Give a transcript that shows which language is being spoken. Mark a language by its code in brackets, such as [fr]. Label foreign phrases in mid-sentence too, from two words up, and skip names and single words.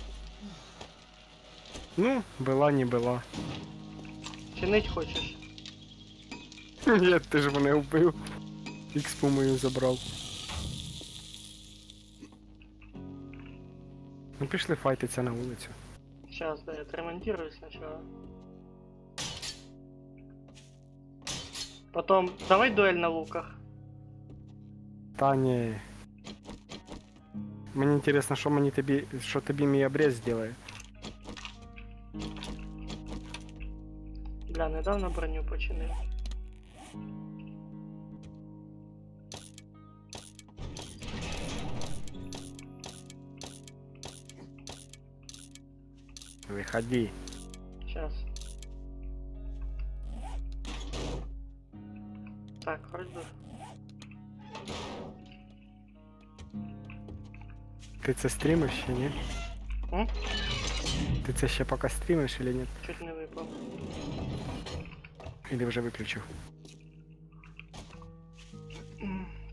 [uk] Ну, була, не була. Чинить хочеш? Ні, ти ж мене вбив. Ікспу мою забрав. Ну пішли файтиться на вулицю. [ru] Сейчас, да, я отремонтирую сначала. Потом, давай дуэль на луках. [uk] Та ні. Мені інтересно, що тобі мій обрез зробить. Бля, недавно броню починив. Виходи. [ru] Сейчас. Так, вроде бы. [uk] Ти це стрімиш ще, ні? М? Ти це ще поки стрімиш чи ні? Чуть не випав. Или вже виключив?